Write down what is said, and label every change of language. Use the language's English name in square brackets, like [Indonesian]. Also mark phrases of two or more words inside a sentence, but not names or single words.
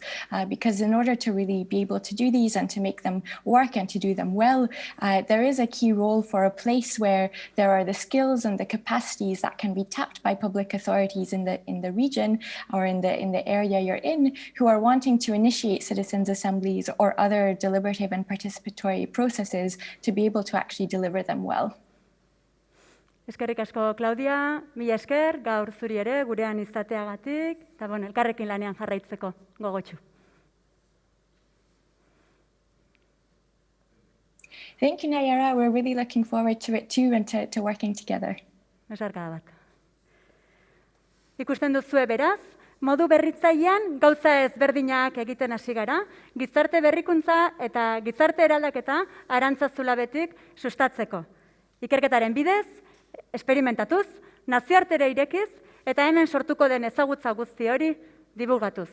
[English] Because in order to really be able to do these and to make them work and to do them well, there is a key role for a place where there are the skills and the capacities that can be tapped by public authorities in the region or in the area you're in, who are wanting to initiate citizens' assemblies or other deliberative and participatory processes to be able to actually deliver them well. [Basque] Eskerrik asko, Claudia. Mila esker, gaur zuri ere, gurean izateagatik, eta elkarrekin lanean jarraitzeko gogotsu. [English] Thank you, Nayara. We're really looking forward to it too and to working together. [Basque] Esarkada bat. Ikusten duzue beraz, modu berritzailean gauza ezberdinak egiten hasi gara, gizarte berrikuntza eta gizarte eraldaketa Arantzazu Labetik sustatzeko. Ikerketaren bidez, esperimentatuz, nazioartera irekiz eta hemen sortuko den ezagutza guzti hori dibulgatuz.